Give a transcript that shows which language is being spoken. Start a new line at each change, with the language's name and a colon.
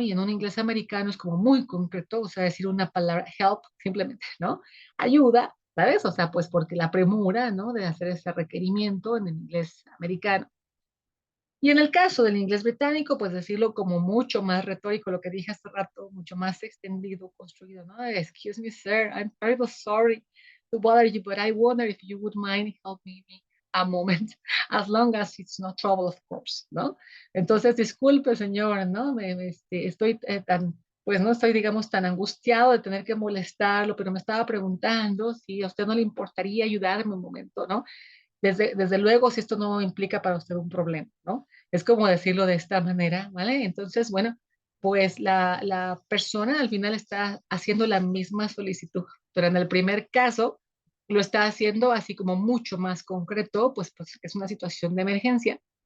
Spanish: Y en un inglés americano es como muy concreto, o sea, decir una palabra help, simplemente, ¿no? Ayuda, ¿sabes? O sea, pues porque la premura, ¿no? De hacer ese requerimiento en el inglés americano. Y en el caso del inglés británico, pues decirlo como mucho más retórico, lo que dije hace rato, mucho más extendido, construido, ¿no?
English: Excuse me, sir, I'm very sorry to bother you, but I wonder if you would mind helping me a moment, as long as it's not trouble, of course,
Spanish: ¿no? Entonces, disculpe, señor, ¿no? Estoy pues no estoy, digamos, tan angustiado de tener que molestarlo, pero me estaba preguntando si a usted no le importaría ayudarme un momento, ¿no? Desde luego, si esto no implica para usted un problema, ¿no? Es como decirlo de esta manera, ¿vale? Entonces, bueno, pues la persona al final está haciendo la misma solicitud, pero en el primer caso lo está haciendo así como mucho más concreto, pues es una situación de emergencia.